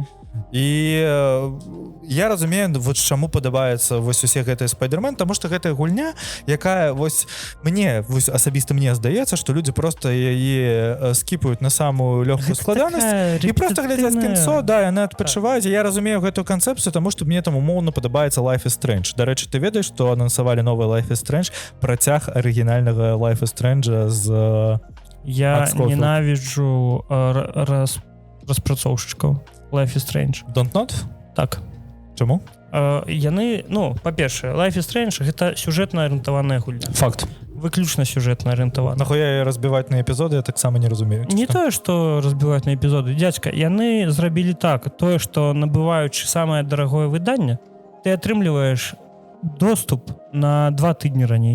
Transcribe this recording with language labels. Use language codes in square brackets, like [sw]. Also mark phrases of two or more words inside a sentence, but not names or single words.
[be] І я разумею, вот чаму падабаецца вось усе гэтыя Спайдермен, таму што гэтая гульня, якая вось мне, вось асабіста мне здаецца, што людзі просто яе скіпаюць на самую лёгкую складанасць і просто глядзяць кінцо, да, яны адпачываюць. Я разумею гэтую канцэпцыю, таму што мне там умоўна падабаецца Life is Strange. Дарэчы, ты ведаеш, што анансавалі новы Life is Strange, працяг арыгінальнага Life is Strange з... Я ненавіджу распрацоўшчыкаў Life is Strange. [en] Don't not? [be] Так. Чаму? Яны, ну, па-першае, Life is Strange гэта сюжэтна арыентаваная гульня. Факт. Выключна сюжэтна арыентавана. Нахуя разбіваць на эпізоды, я таксама не разумею. Не тое, што разбіваць на эпізоды. Дзядзька, яны зрабілі так, тое, што набываючы самае дарагое выданне, ты атрымліваеш доступ на 2 тыдні раней.